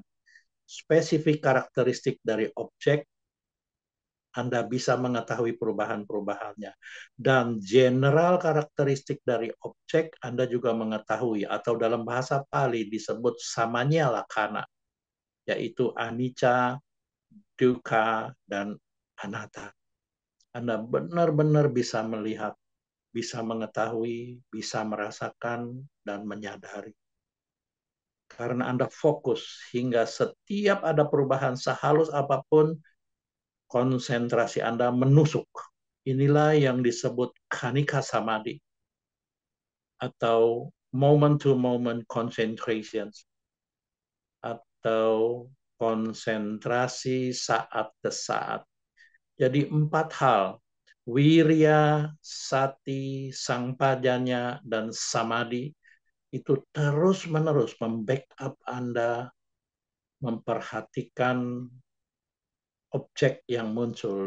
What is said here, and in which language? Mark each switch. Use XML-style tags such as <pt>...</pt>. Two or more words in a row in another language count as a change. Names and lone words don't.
<id>Spesifik karakteristik dari objek, Anda bisa mengetahui perubahan-perubahannya. Dan general karakteristik dari objek, Anda juga mengetahui, atau dalam bahasa Pali disebut</id> <pi>samanya lakana,</pi> <id>yaitu</id> <pi>anicca, dukkha,</pi> <id>dan anatta. Anda benar-benar bisa melihat, bisa mengetahui, bisa merasakan, dan menyadari. Karena Anda fokus hingga setiap ada perubahan sehalus apapun, konsentrasi Anda menusuk. Inilah yang disebut</id> <pi>khanika samadhi</pi> <id>atau</id> <en>moment-to-moment concentration</en> <id>atau konsentrasi saat ke saat. Jadi 4 hal,</id> <pi>wirya, sati, sang pajanya,</pi> <id>dan samadhi, itu terus-menerus membackup Anda, memperhatikan objek yang muncul.</id>